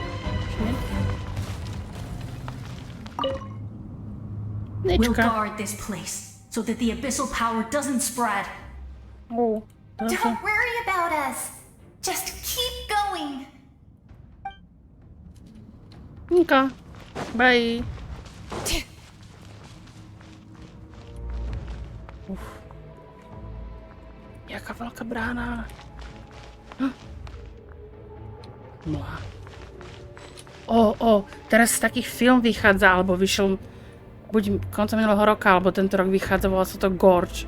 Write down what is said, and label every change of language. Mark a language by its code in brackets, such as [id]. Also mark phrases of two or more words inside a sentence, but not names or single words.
[en] We'll Niečka. guard this place so that the abyssal power doesn't spread. Oh, Don't worry about us. Just keep going. okay. Bye. Uf. [sk] Jaká veľká brána. Mlá. Teraz taký film vychádza, alebo vyšiel buď koncom minulého roka, alebo tento rok vychádza, volá sa to Gorge.